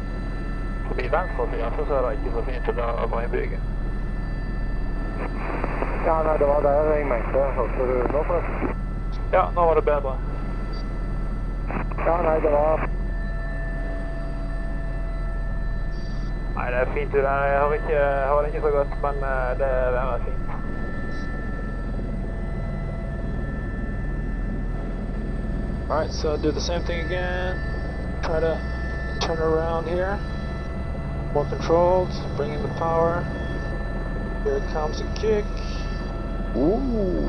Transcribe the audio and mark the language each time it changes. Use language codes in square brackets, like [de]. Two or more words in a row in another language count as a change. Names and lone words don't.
[no] På min venstre side, så ser det ikke så fint ut av bygget. Ja, nei, det var der jeg mente. Hørte du nå forresten? Ja, nå var det bedre. Ja, nei, det var... Nei, det er fint ut her. Jeg hører det ikke så godt, men det er fint. [en] Alright, so do the same thing again. Try to turn around here. More controlled, bring in the power. Here comes a kick. Ooh.